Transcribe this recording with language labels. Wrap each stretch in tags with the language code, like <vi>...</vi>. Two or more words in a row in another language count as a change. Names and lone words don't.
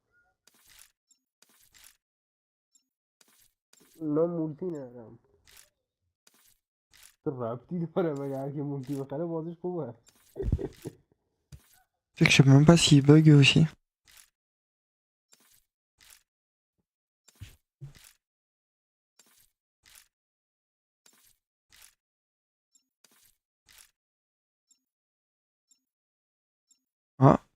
<fa>من موسی ندارم تو ربطی داره مگه هرکی موسی بخره بازش خوبه</fa> <fr>C'est que je sais même pas s'il bug aussi. Ah.</fr>